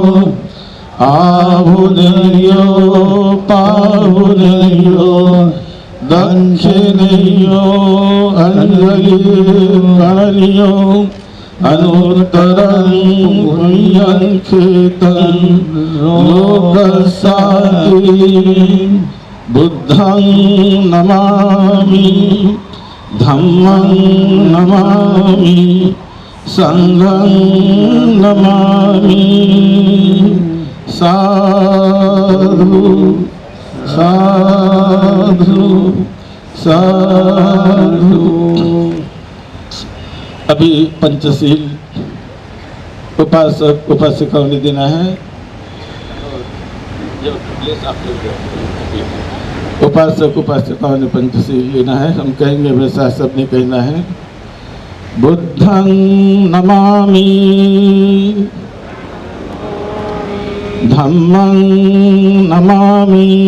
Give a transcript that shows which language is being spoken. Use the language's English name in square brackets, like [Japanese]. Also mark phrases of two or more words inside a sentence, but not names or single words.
[Pali] आहुनेयो पाहुनेयो दक्षिणेयो अंजलिर्गणनीयो अनुत्तरं पुण्यंखेतं लोकसाति बुद्धं नमामि धम्मं नमामि संघं नमामि साधु साधु साधु। [Hindi] अभी पंचशील उपासक उपासिकाओं ने देना है। उपासक उपासिकाओं ने पंचशील लेना है। हम कहेंगे वैसा सबने कहना है। [Pali] बुद्धं नमामि धम्मं नमामि